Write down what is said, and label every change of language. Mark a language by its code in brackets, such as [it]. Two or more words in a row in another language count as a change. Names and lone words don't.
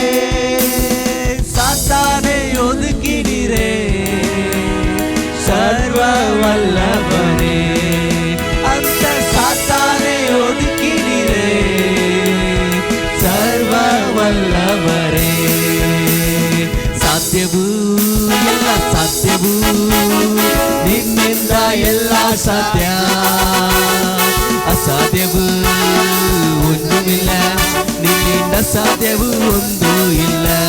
[ta] சாத்தானை ஒதுக்கினீரே, சர்வ வல்லவரே. அந்த சாத்தானை ஒதுக்கினீரே, சர்வ வல்லவரே. [kn] ಸಾಧ್ಯವು ಎಲ್ಲ ಸಾಧ್ಯವು, ನಿನ್ನಿಂದ ಎಲ್ಲ ಸಾಧ್ಯ. ಅಸಾಧ್ಯವು ಒಂದೂವಿಲ್ಲ, ನಿನ್ನಿಂದ ಸಾಧ್ಯವು ಒಂದೂ ಇಲ್ಲ.